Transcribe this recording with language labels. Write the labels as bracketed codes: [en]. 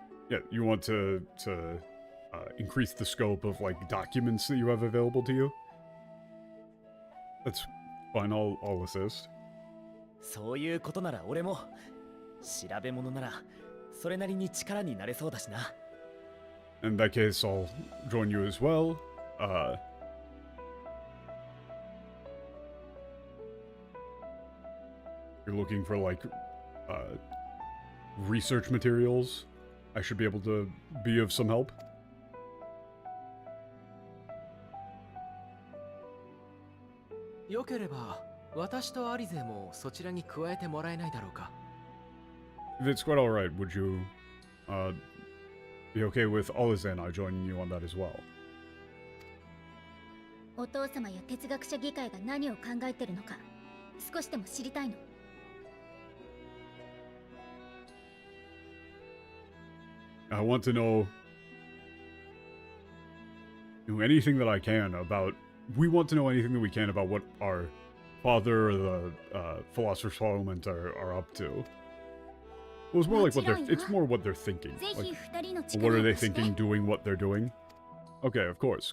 [en] Yeah, you want to increase the scope of like documents that you have available to you? That's fine, I'll assist. [ja] そういうことなら俺も調べ物ならそれなりに力になれそうだしな。 [en] In that case, I'll join you as well. You're looking for like research materials. I should be able to be of some help. If it's quite alright, would you be okay with Alize and I joining you on that as well? [ja] お父様や哲学者議会が何を考えてるのか少しでも知りたいの。 [en] I want to know anything that I can about. We want to know anything that we can about what our father or the Philosopher's Parliament are up to. Well, it's more like it's more what they're thinking. Like, what are they thinking, doing what they're doing? Okay, of course.